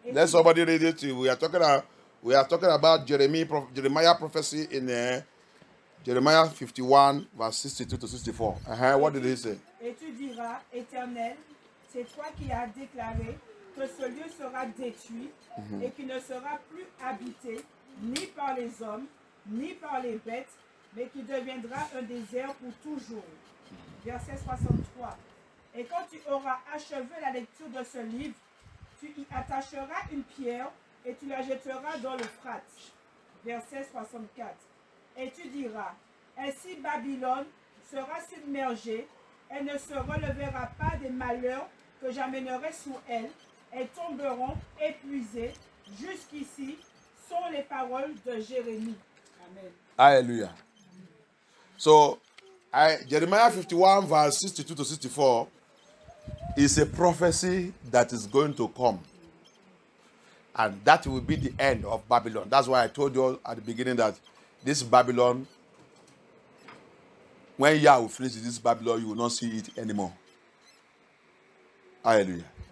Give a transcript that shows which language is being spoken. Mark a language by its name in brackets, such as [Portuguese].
[English] Let somebody read it to you. We are talking about Jeremiah prophecy in Jeremiah 51, verse 62 to 64. What did he say? [French] Et tu diras, Éternel, c'est toi qui as déclaré que ce lieu sera détruit et qui ne sera plus habité ni par les hommes, ni par les bêtes, mais qui deviendra un désert pour toujours. Verset 63. Et quand tu auras achevé la lecture de ce livre, tu y attacheras une pierre et tu la jetteras dans l'Euphrate. Verset 64. Et tu diras, ainsi Babylone sera submergée, elle ne se relèvera pas des malheurs que j'amènerai sur elle, elles tomberont épuisées. Jusqu'ici sont les paroles de Jérémie. Amen. Hallelujah. [English] So, Jeremiah 51, verse 62 to 64 is a prophecy that is going to come. And that will be the end of Babylon. That's why I told you at the beginning that this Babylon, when Yah will finish this Babylon, you will not see it anymore. Hallelujah.